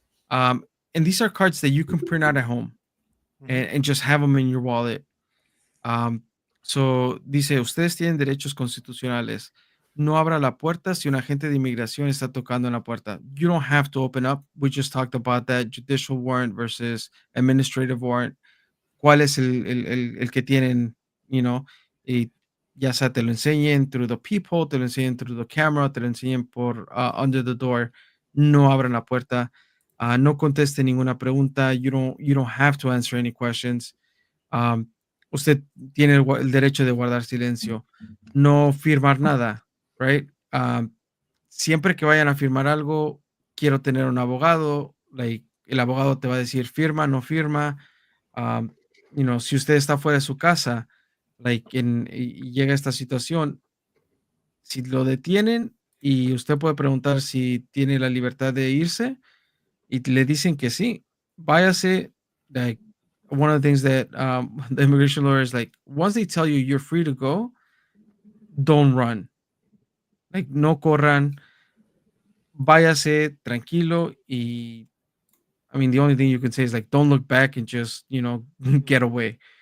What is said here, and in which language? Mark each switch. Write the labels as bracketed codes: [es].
[en] Um, and these are cards that you can print out at home Mhm. and just have them in your wallet. [es] So dice, ustedes tienen derechos constitucionales. No abra la puerta si un agente de inmigración está tocando en la puerta. [en] You don't have to open up. We just talked about that judicial warrant versus administrative warrant. [es] ¿Cuál es el que tienen, [en] you know? [es] Y ya sea te lo enseñen [en] through the peephole, [es] te lo enseñen [en] through the camera, [es] te lo enseñen por [en] under the door. [es] No abran la puerta. No conteste ninguna pregunta. [en] You don't have to answer any questions. [es] Am, usted tiene el derecho de guardar silencio, no firmar nada, [en] right? [es] Siempre que vayan a firmar algo, quiero tener un abogado, like, el abogado te va a decir firma, no firma. Am, si usted está fuera de su casa, like, y llega esta situación, si lo detienen y usted puede preguntar si tiene la libertad de irse, y le dicen que sí, váyase. [en] Like one of the things that the immigration lawyer is like, once they tell you you're free to go, don't run. [es] Like no corran, váyase tranquilo. [en] Y I mean, the only thing you can say is like, don't look back and just get away.